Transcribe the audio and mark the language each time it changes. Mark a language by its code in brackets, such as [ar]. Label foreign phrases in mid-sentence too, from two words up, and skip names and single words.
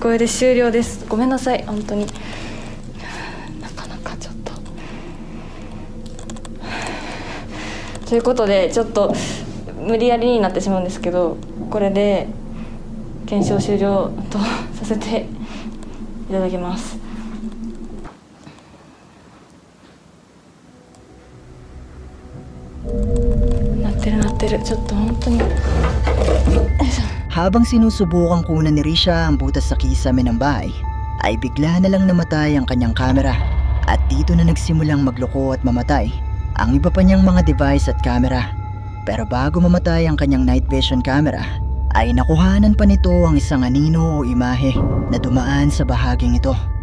[ja] これで終了です。ごめんなさい本当に。なかなかちょっとということでちょっと無理やりになってしまうんですけど、これで検証終了とさせていただきます。なってるちょっと本当に。 [tl] Habang sinusubukang kunan ni Risha ang butas sa kisame ng bahay, ay bigla na lang namatay ang kanyang kamera at dito na nagsimulang magloko at mamatay ang iba pa niyang mga device at kamera. Pero bago mamatay ang kanyang [en] night vision camera, [tl] ay nakuhanan pa nito ang isang anino o imahe na dumaan sa bahaging ito.